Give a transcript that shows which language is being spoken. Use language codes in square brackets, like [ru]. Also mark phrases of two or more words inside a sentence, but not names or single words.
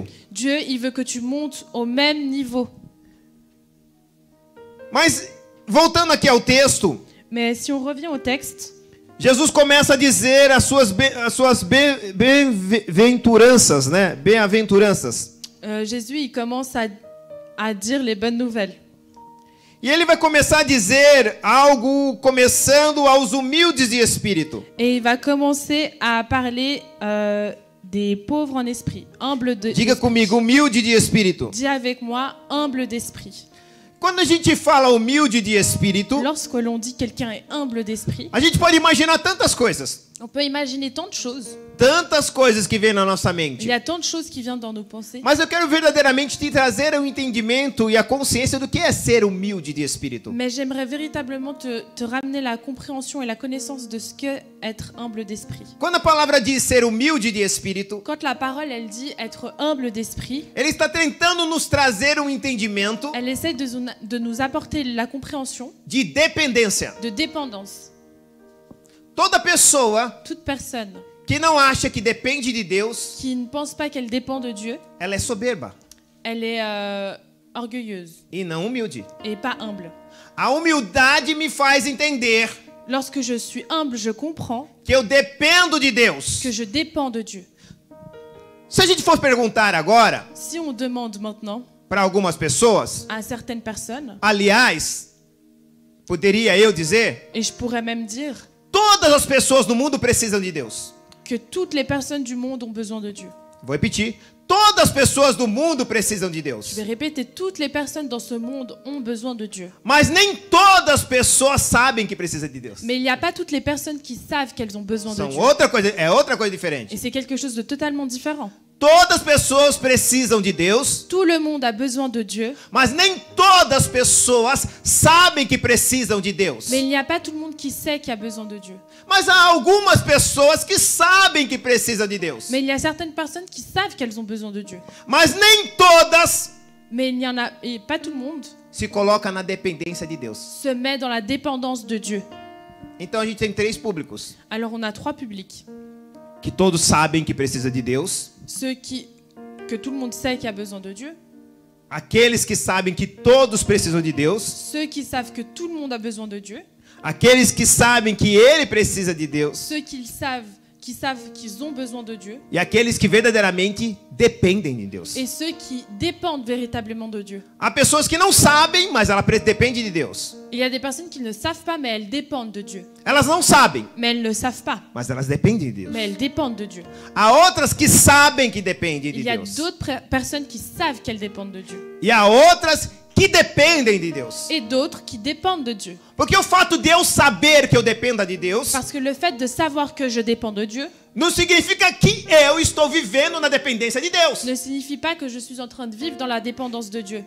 [fr] Dieu, il veut que tu montes au même niveau. [pt] Mas voltando aqui ao texto, [fr] Mais si on revient au texte, [pt] Jesus começa a dizer as suas bem-aventuranças, né? Bem-aventuranças. [fr] Jésus, il commence à dire les bonnes nouvelles. [pt] E ele vai começar a dizer algo começando aos humildes de espírito. [fr] Et il va commencer à parler des pauvres en esprit, humbles de [pt] Diga comigo, humilde de espírito. [fr] Dis avec moi, humble d'esprit. [pt] Quando a gente fala humilde de espírito, [fr] Lorsque l'on dit quelqu'un est humble d'esprit, [pt] a gente pode imaginar tantas coisas. [fr] on peut imaginer tant de choses. [pt] Tantas coisas que vêm na nossa [fr] Il [pt] mente. [fr] y a tant de choses qui viennent dans nos pensées. [pt] Mas eu quero verdadeiramente te trazer o entendimento e a consciência do que é ser humilde de espírito. [fr] Mais j'aimerais véritablement te ramener la compréhension et la connaissance de ce qu'est être humble d'esprit. [pt] Quando a palavra diz ser humilde de espírito, [fr] Quand la parole, elle dit être humble d'esprit, [pt] ele está tentando nos trazer um entendimento [fr] elle essaie de nous apporter la compréhension [pt] de dependência. [fr] de dépendance. [pt] Toda pessoa [fr] Toute personne [pt] que não acha que depende de Deus, [fr] qui ne pense pas qu'elle dépend de Dieu, [pt] ela é soberba [fr] elle est orgueilleuse [pt] e não humilde. [fr] et pas humble. [pt] A humildade me faz entender [fr] Lorsque je suis humble, je comprends [pt] que eu dependo de Deus. [fr] que je dépends de Dieu. [pt] Se a gente for perguntar agora [fr] Si on demande maintenant [pt] para algumas pessoas, [fr] à certaines personnes, [pt] aliás, poderia eu dizer, [fr] et je pourrais même dire [pt] todas as pessoas no mundo precisam de Deus. [fr] que toutes les personnes du monde ont besoin de Dieu. [pt] Vou repetir. Todas as pessoas do mundo precisam de [fr] Je [pt] Deus. [fr] vais répéter, toutes les personnes dans ce monde ont besoin de Dieu. [pt] Mas nem todas as pessoas sabem que precisa de Deus. [fr] Mais il n'y a pas toutes les personnes qui savent qu'elles ont besoin de [pt] São [fr] Dieu. [pt] outra coisa, é outra coisa [fr] Et [pt] diferente. [fr] c'est quelque chose de totalement différent. [pt] Todas as pessoas precisam de Deus, [fr] Tout le monde a besoin de Dieu, [pt] mas nem todas as pessoas sabem que precisam de Deus. [fr] mais il n'y a pas tout le monde qui sait qu'il a besoin de Dieu. [pt] Mas há algumas pessoas que sabem que precisam de Deus. [fr] Mais il y a certaines personnes qui savent qu'elles ont besoin de Dieu. [pt] Mas nem todas [fr] Mais il n'y en a et pas tout le monde [pt] se colocam na dependência de Deus. [fr] se met dans la dépendance de Dieu. [pt] Então a gente tem três públicos: [fr] Alors on a trois publics. [pt] que todos sabem que precisa de Deus, [fr] Ceux que tout le monde sait qu'il a besoin de Dieu, [pt] aqueles que sabem que todos precisam de Deus, [fr] ceux qui savent que tout le monde a besoin de Dieu, [pt] aqueles que sabem que ele precisa de Deus [fr] ceux qui savent qu'ils ont besoin de Dieu, [pt] e aqueles que verdadeiramente dependem de Deus. [fr] et ceux qui dépendent véritablement de Dieu. [pt] Há pessoas que não sabem, mas ela depende de Deus. [fr] Il y a des personnes qui ne savent pas, mais elles dépendent de Dieu. [pt] Elas não sabem, [fr] Mais elles ne savent pas, [pt] mas elas dependem de Deus. [fr] mais elles dépendent de Dieu. [pt] Há outras que sabem que dependem de [fr] Il y a [pt] Deus. [fr] d'autres personnes qui savent qu'elles dépendent de Dieu. [pt] E há outras que dependem de Deus. [fr] Et d'autres qui dépendent de Dieu. [pt] Porque o fato de eu saber que eu dependa de Deus [fr] Parce que le fait de savoir que je dépends de Dieu [pt] não significa que eu estou vivendo na dependência de Deus. [fr] ne signifie pas que je suis en train de vivre dans la dépendance de Dieu.